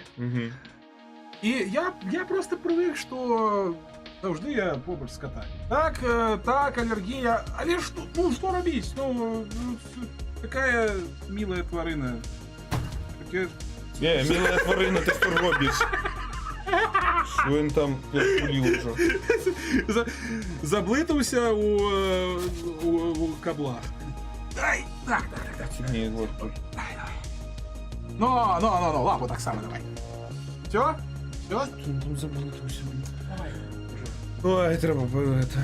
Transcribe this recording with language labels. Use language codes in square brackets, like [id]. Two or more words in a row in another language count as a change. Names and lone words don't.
[be] І я просто привык, што заўжды я побач з катамі. Так, алергія. Але што рабіць? Такая милая тварына. Милая тварына, ты што робіш? [uk] Що він там пулів уже? [be] Заблытаўся у каблах. Дай! Так. [uk] Ні, вот тут. Ну, лапу так само давай. [ru] Всё? Всё? [be] Там заблытаўся. Давай. Ой, трэба это.